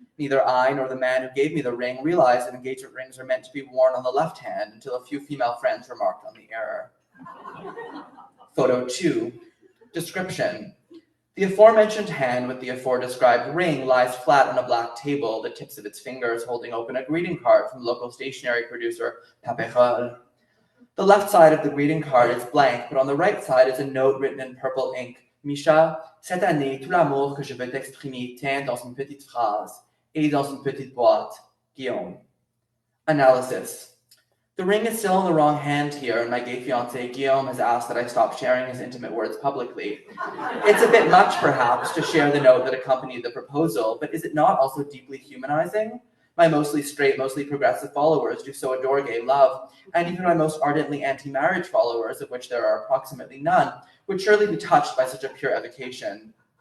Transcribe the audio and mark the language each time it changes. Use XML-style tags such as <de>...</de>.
<en>Neither I nor the man who gave me the ring realized that engagement rings are meant to be worn on the left hand until a few female friends remarked on the error. Photo 2. Description. The aforementioned hand with the aforedescribed ring lies flat on a black table, the tips of its fingers holding open a greeting card from local stationery producer Paperol. The left side of the greeting card is blank, but on the right side is a note written in purple ink.</en> <fr>Misha, cette année, tout l'amour que je veux t'exprimer tient dans une petite phrase, et dans une petite boîte, Guillaume.</fr> <en>Analysis. The ring is still in the wrong hand here, and my gay fiancé Guillaume has asked that I stop sharing his intimate words publicly. It's a bit much, perhaps, to share the note that accompanied the proposal, but is it not also deeply humanizing? My mostly straight, mostly progressive followers do so adore gay love, and even my most ardently anti-marriage followers, of which there are approximately none, would surely be touched by such a pure evocation.</en>